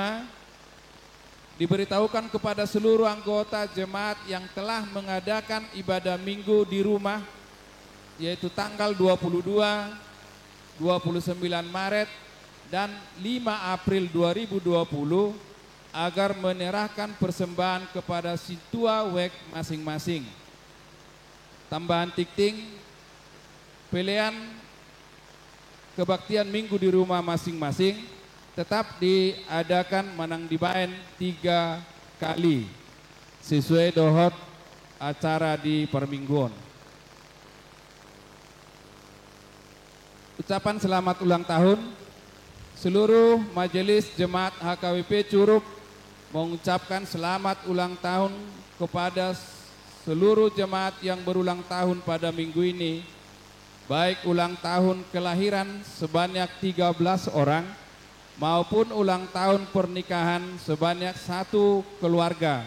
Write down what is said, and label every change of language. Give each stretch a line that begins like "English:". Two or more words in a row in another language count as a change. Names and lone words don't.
Indonesian: Diberitahukan kepada seluruh anggota jemaat yang telah mengadakan ibadah minggu di rumah, yaitu tanggal 22, 29 Maret, dan 5 April 2020, agar menyerahkan persembahan kepada situa wek masing-masing. Tambahan tikting, pilihan kebaktian minggu di rumah masing-masing tetap diadakan
Batak Toba: manang dibaen
Indonesian: 3 kali sesuai dohot acara di permingguan. Ucapan selamat ulang tahun. Seluruh majelis jemaat HKBP Curup mengucapkan selamat ulang tahun kepada seluruh jemaat yang berulang tahun pada minggu ini, baik ulang tahun kelahiran sebanyak 13 orang maupun ulang tahun pernikahan sebanyak 1 keluarga.